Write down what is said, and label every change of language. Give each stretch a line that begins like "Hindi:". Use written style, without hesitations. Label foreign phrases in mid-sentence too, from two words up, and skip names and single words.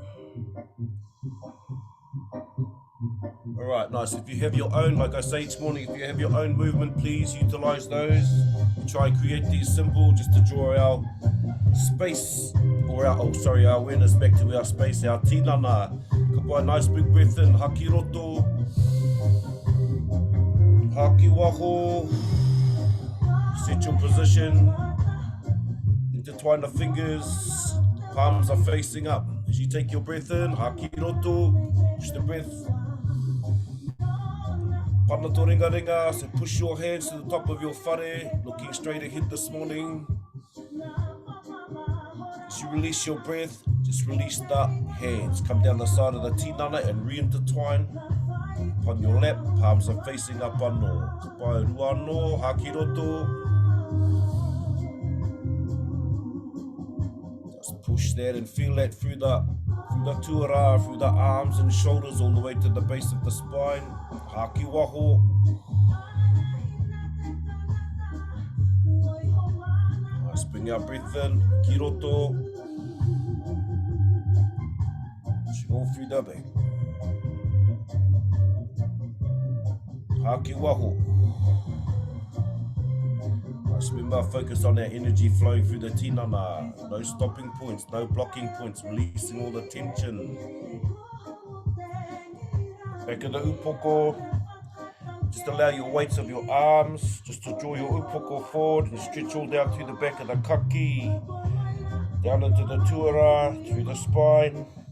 English: All right, nice. If you have your own, like I say each morning, if you have your own movement, please utilize those. We try and create these simple just to draw our space, or our awareness back to our space, our tinana.
Māori: Kapai,
English: nice big breath in,
Māori: haki roto, haki waho.
English: Set your position, intertwine the fingers, palms are facing up. As you take your breath in,
Māori: haki roto,
English: push the breath.
Māori: Pana to ringa ringa,
English: so push your hands to the top of your whare, looking straight ahead this morning. As you release your breath, just release the hands. Come down the side of the tinana and re-intertwine. On your lap, palms are facing up anō.
Māori: Kapai rua anō, haki roto.
English: Just push that and feel that through the tuara, through the arms and shoulders, all the way to the base of the spine.
Māori: Haki waho.
English: Nice, bring our breath in,
Māori: ki roto.
English: Pushing all through the back.
Māori: Haki waho.
English: Nice, remember, focus on that energy flowing through the tinana. No stopping points, no blocking points, releasing all the tension. Back of the upoko. Just allow your weights of your arms just to draw your upoko forward and stretch all down through the back of the kaki, down into the tuara, through the spine.